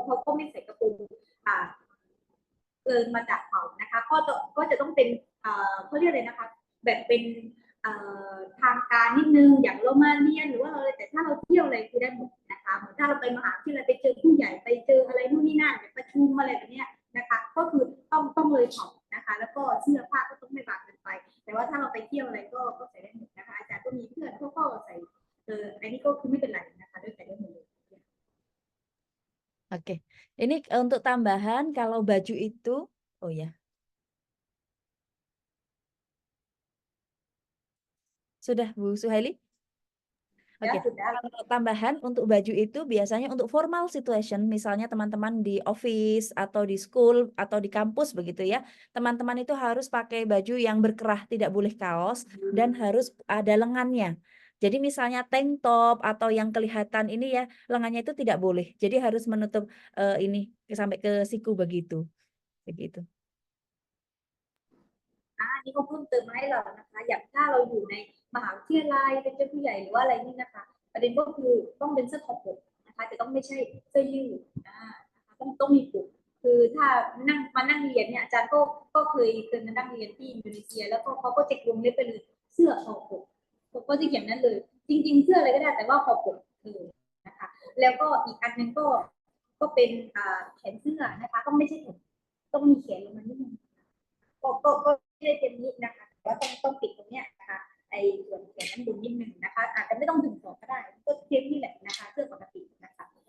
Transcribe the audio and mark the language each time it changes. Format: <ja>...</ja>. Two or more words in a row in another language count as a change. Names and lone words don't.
<th>ไม่ใส่กระโปรงเกินมาจากเขานะคะก็จะต้องเป็นเขาเรียกอะไรนะคะแบบเป็นทางการนิดนึงอย่างเรามาเรียนหรือว่าอะไรแต่ถ้าเราเที่ยวอะไรคือได้หมดนะคะเหมือนถ้าเราไปมหาวิทยาลัยไปเจอผู้ใหญ่ไปเจออะไรนู่นนี่นั่นประชุมอะไรแบบนี้นะคะก็คือต้องเลยเขานะคะแล้วก็เสื้อผ้าก็ต้องไม่บางเกินไปแต่ว่าถ้าเราไปเที่ยวอะไรก็ใส่ได้หมดนะคะอาจารย์ก็มีเพื่อนเขาก็ใส่อันนี้ก็คือไม่เป็นไรนะคะด้วยใส่ได้หมดเลย</th> <id>Oke. Ini untuk tambahan kalau baju itu, oh ya. Sudah Bu Suhaili? Oke. Ya sudah. Kalau tambahan untuk baju itu biasanya untuk formal situation, misalnya teman-teman di office atau di school atau di kampus begitu ya. Teman-teman itu harus pakai baju yang berkerah, tidak boleh kaos dan harus ada lengannya. Jadi misalnya</id> <en>tank top</en> <id>atau yang kelihatan ini ya, lengannya itu tidak boleh. Jadi harus menutup ini sampai ke siku begitu. Begitu.</id> <th>อันนี้ก็เพิ่มเติมมาให้เรานะคะอย่างถ้าเราอยู่ในมหาวิทยาลัยเป็นเจ้าผู้ใหญ่หรือว่าอะไรนี่นะคะประเด็นก็คือต้องเป็นเสื้อคอปกนะคะจะต้องไม่ใช่เสื้อ ยืดนะคะต้องมีปกคือถ้านั่งเรียนเนี่ยอาจารย์ก็เคยมานั่งเรียนที่อินโดนีเซียแล้วก็เขาก็จะวงเล็บไปเลยเสื้อคอปกก็จะเขียนนั้นเลยจริงๆเสื้ออะไรก็ได้แต่ว่าคอปกนะคะแล้วก็อีกอันนึงก็เป็นแขนเสื้อนะคะต้องไม่ใช่แขนต้องมีแขนลงมานิดนึงก็ไม่ได้เต็มนี้นะคะแต่ว่าต้องปิดตรงเนี้ยนะคะไอ้ส่วนแขนนั้นดูนิดนึงนะคะอาจจะไม่ต้องถึงศอกก็ได้ก็เทียบนี่แหละนะคะเสื้อปกตินะคะ</th>